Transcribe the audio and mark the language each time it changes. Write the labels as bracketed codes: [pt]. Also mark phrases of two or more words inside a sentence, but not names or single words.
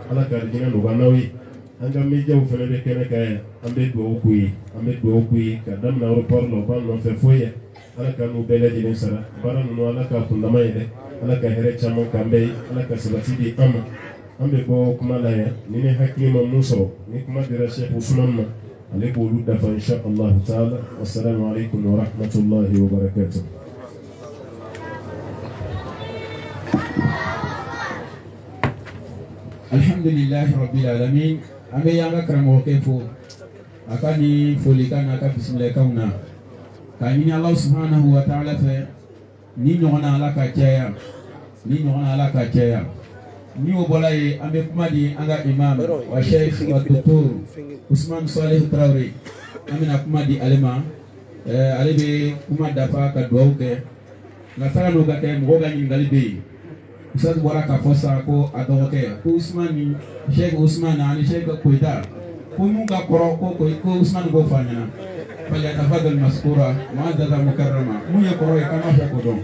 [bm] ala ka arijinɛ nɔgɔya n'aw ye an ka médiaw fana bɛ kɛnɛ kan yan an bɛ dugawu k'u ye an bɛ dugawu k'u ye ka daminɛ aéroport la u b'an nɔfɛ foyi yan ala ka n'u bɛɛ lajɛlen sara baara ninnu ala k'a kundama yɛlɛ ala ka hɛrɛ caman k'an bɛɛ ye ala ka sabati di an ma an bɛ bɔ kuma la yan ni ne hakili ma mun sɔrɔ ni kuma dira Sheikh Usman ma ale b'olu dafa [ar] إن شاء الله تعالى والسلام عليكم ورحمة الله وبركاته. الحمد لله رب العالمين. [bm] An bɛ y'an ka karamɔgɔkɛ fo a ka ni folikan n'a ka bisimilakanw na k'a ɲini [ar] الله سبحانه وتعالى [bm] fɛ ni ɲɔgɔnna ala ka caya ni ɲɔgɔnna ala ka caya ni o bɔra yen an bɛ kuma di an ka imam wa sheikh wa docteur Usman Salih Traoré an bɛna kuma di ale ma ale bɛ kuma dafa ka dugawu kɛ nka sanga n'o ka kɛ mɔgɔw ka ɲininkali bɛ yen Ustaz bɔra k'a fɔ sa ko a dɔgɔkɛ ko Usman ni Sheikh Usman ani Sheikh Koyita ko mun ka kɔrɔ ko Usman k'o f'a ɲɛna [ar] فليتفضل مشكورا معززا مكرما [bm] mun ye kɔrɔ ye k'an b'a fɛ k'o dɔn.